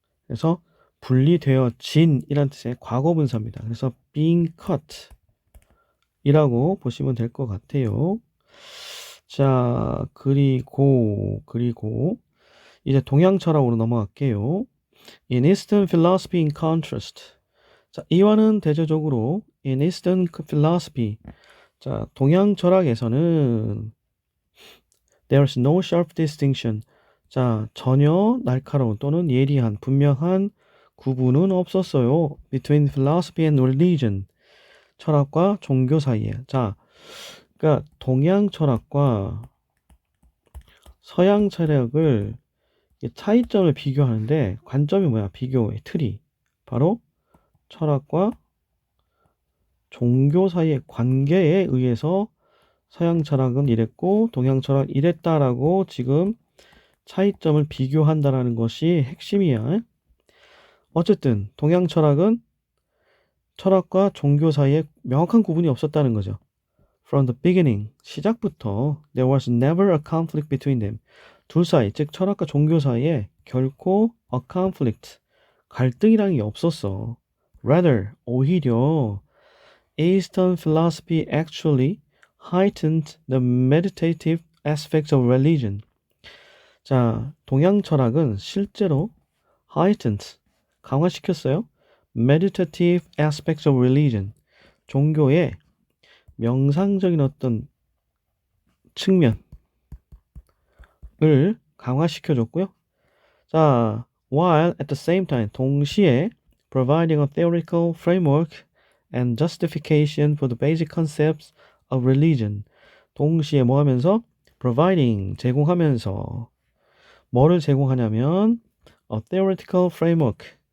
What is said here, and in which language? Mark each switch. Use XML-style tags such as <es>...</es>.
<ko>그래서 분리되어진 이란 뜻의 과거 분사입니다. 그래서 being cut 이라고 보시면 될 것 같아요. 자, 그리고 이제 동양 철학으로 넘어갈게요.</ko> <en>In Eastern philosophy in contrast.</en> <ko>자, 이와는 대조적으로</ko> <en>in Eastern philosophy.</en> <ko>자, 동양 철학에서는</ko> <en>there's no sharp distinction.</en> <ko>자, 전혀 날카로운 또는 예리한 분명한 구분은 없었어요.</ko> <en>between philosophy and religion.</en> <ko>철학과 종교 사이에. 자, 그러니까 동양 철학과 서양 철학을 차이점을 비교하는데 관점이 뭐야? 비교의 틀이 바로 철학과 종교 사이의 관계에 의해서 서양 철학은 이랬고 동양 철학 이랬다라고 지금 차이점을 비교한다라는 것이 핵심이야. 어쨌든 동양 철학은 철학과 종교 사이에 명확한 구분이 없었다는 거죠.</ko> <en>From the beginning,</en> <ko>시작부터</ko> <en>there was never a conflict between them.</en> <ko>둘 사이, 즉 철학과 종교 사이에 결코 a conflict, 갈등이라는 게 없었어.</ko> <en>Rather,</en> <ko>오히려</ko> <en>Eastern philosophy actually heightened the meditative aspects of religion.</en> <ko>자, 동양 철학은 실제로 heightened, 강화시켰어요.</ko> <en>meditative aspects of religion,</en> <ko>종교의 명상적인 어떤 측면을 강화시켜줬고요.</ko> <en>자, while at the same time,</en> <ko>동시에</ko> <en>providing a theoretical framework and justification for the basic concepts of religion.</en> <ko>동시에 뭐 하면서? providing, 제공하면서. 뭐를 제공하냐면</ko> <en>a theoretical framework.</en>